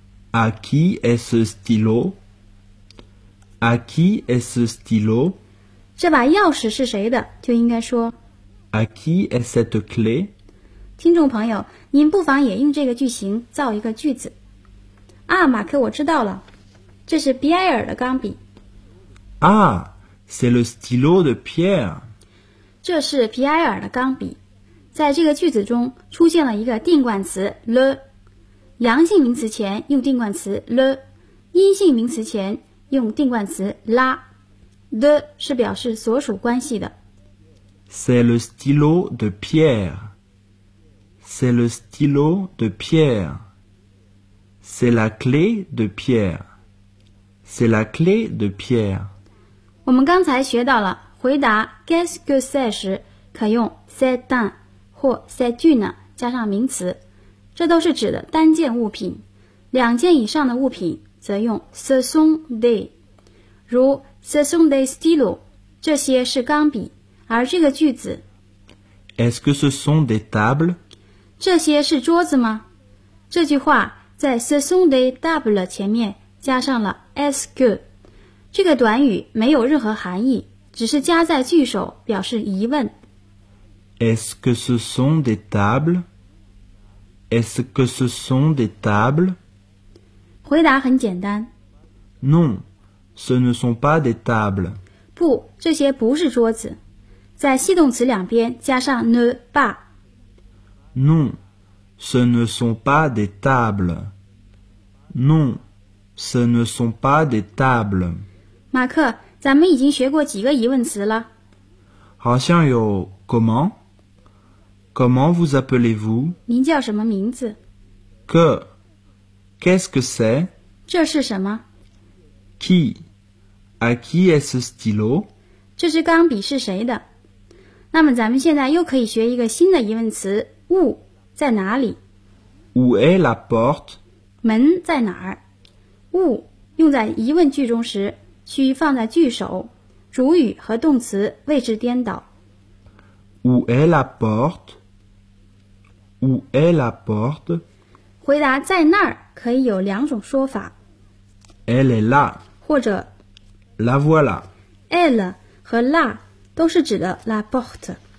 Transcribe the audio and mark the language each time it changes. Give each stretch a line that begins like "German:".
French: À qui est ce stylo? À qui est ce stylo?
Chinese: 这把钥匙是谁的？就应该说
French: À qui est cette clé?
Chinese: 听众朋友，您不妨也用这个句型造一个句子。啊，马克，我知道了，这是比埃尔的钢笔。
French: Ah, c'est le stylo de Pierre.
Chinese: 这是比埃尔的钢笔。在这个句子中出现了一个定冠词 le。阳性名词前用定冠词 le， 阴性名词前用定冠词 la。的是表示所属关系的。
French: C'est le stylo de Pierre. C'est le stylo de Pierre. C'est la clé de Pierre. C'est la clé de Pierre.
Chinese: 我们刚才学到了回答
French: qu'est-ce que c'est
Chinese: 时可用 c'est un 或 c'est une 加上名词，这都是指的单件物品，两件以上的物品则用 ce sont des， 如
French: ce sont des stylos，
Chinese: 这些是钢笔。而这个句子
French: Est-ce que ce sont des tables？
Chinese: 这些是桌子吗？这句话在
French: ce sont des tables
Chinese: 前面加上了
French: est-ce que，
Chinese: 这个短语没有任何含义，只是加在句首表示疑问。
French: Est-ce que ce sont des tables？ Est-ce que ce sont des tables?
Chinese: 回答很简单。
French: Non, ce ne sont pas des tables.
Chinese: 不，这些不是桌子。在系动词两边加上 ne pas。
French: Non, ce ne sont pas des tables. Non, ce ne sont pas des tables.
Chinese: 马克，咱们已经学过几个疑问词了。好像有 comment?
French: Comment vous appelez-vous?
Chinese: 您叫什么名字？
French: Que? Qu'est-ce que c'est?
Chinese: 这是什么？
French: Qui? À qui est ce stylo?
Chinese: 这支钢笔是谁的？那么咱们现在又可以学一个新的疑问词， où 在哪里？
French: Où est la porte?
Chinese: 门在哪儿？ Où 用在疑问句中时需放在句首，主语和动词位置颠倒。
French: Où est la porte? Où est la porte?
Chinese: 回答在那儿可以有两种说法。
French: Elle est là.
Chinese: 或者
French: La voilà.
Chinese: Elle 和 là 都是指的 la porte.